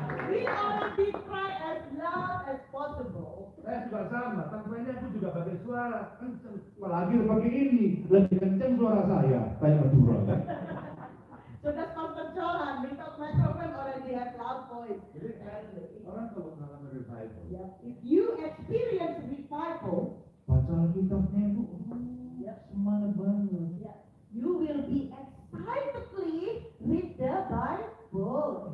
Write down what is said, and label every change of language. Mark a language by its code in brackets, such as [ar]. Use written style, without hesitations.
[en] We already try as loud as possible. [id] Saya juga sama, tanpa ini aku juga pakai suara kenceng. Apalagi pakai ini, lebih kenceng suara saya, kayak Madura kan. [en] So that's Pastor Johan, because microphone already has loud voice. [id] Orang kalau mengalami revival, [en] Yeah. If you experience revival, [id] baca Alkitabnya itu semangat banget. [en] yeah, you will be excitedly read the Bible.